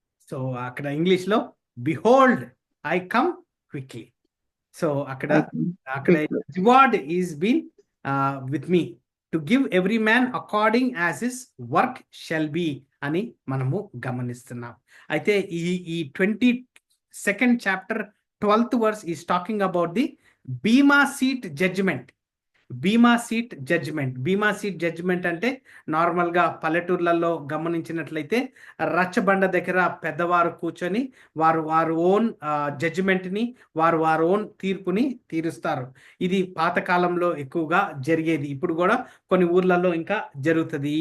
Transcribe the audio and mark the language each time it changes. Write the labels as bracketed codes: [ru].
[en] so [te] అక్కడ English లో [en] Behold I come quickly. So అక్కడ reward is been with me to give every man according as his work shall be [te] అని మనము గమనిస్తున్నాం. అయితే ఈ [en] 22nd chapter 12th verse is talking about the Bema seat judgment, bema seat judgment. [te] బీమా seat judgement అంటే నార్మల్గా పల్లెటూర్లలో గమనించినట్లయితే రచ్చబండ దగ్గర పెద్దవారు కూర్చొని వారు ఓన్ జడ్జిమెంట్ని వారు ఓన్ తీర్పుని తీరుస్తారు. ఇది పాతకాలంలో ఎక్కువగా జరిగేది. ఇప్పుడు కూడా కొన్ని ఊర్లలో ఇంకా జరుగుతుంది.